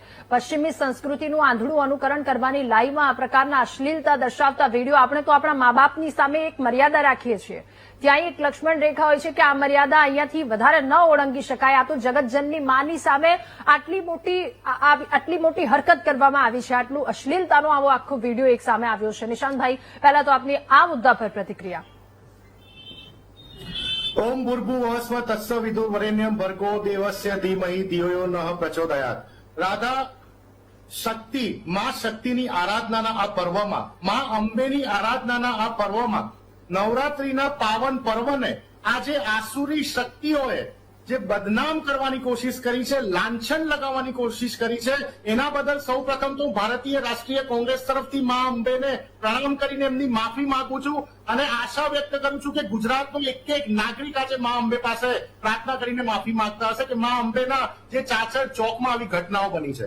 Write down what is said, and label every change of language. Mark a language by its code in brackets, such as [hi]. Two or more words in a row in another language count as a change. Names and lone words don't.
[gu] પશ્ચિમી સંસ્કૃતિનું આંધળું અનુકરણ કરવાની લાઈમાં આ પ્રકારના અશ્લીલતા દર્શાવતા વિડીયો આપણે તો આપણા મા બાપની સામે એક મર્યાદા રાખીએ છીએ, ત્યાં એક લક્ષ્મણ રેખા હોય છે કે આ મર્યાદા અહીંયાથી વધારે ન ઓળંગી શકાય। આ તો જગતજનની માની સામે આટલી મોટી હરકત કરવામાં આવી છે, આટલું અશ્લીલતાનો આવો આખો વિડીયો એક સામે આવ્યો છે। નિશાંતભાઈ, પહેલા તો આપની આ મુદ્દા પર પ્રતિક્રિયા। [sa] ओम भूर्भुवस्व तत्सवितुर्वरेण्यं भर्गो देवस्य धीमहि धियो यो नः प्रचोदयात्। [gu] રાધા શક્તિ માં શક્તિની આરાધનાના આ પર્વમાં, માં અંબેની આરાધનાના આ પર્વમાં, નવરાત્રીના પાવન પર્વને આજે આસુરી શક્તિઓએ જે બદનામ કરવાની કોશિશ કરી છે, લાંછન લગાવવાની કોશિશ કરી છે, એના બદલ સૌપ્રથમ તો ભારતીય રાષ્ટ્રીય કોંગ્રેસ તરફથી મા અંબેને પ્રણામ કરીને એમની માફી માંગુ છું અને આશા વ્યક્ત કરું છું કે ગુજરાતનો એક નાગરિક આજે મા અંબે પાસે પ્રાર્થના કરીને માફી માંગતા હશે કે મા અંબેના જે ચાચર ચોકમાં આવી ઘટનાઓ બની છે।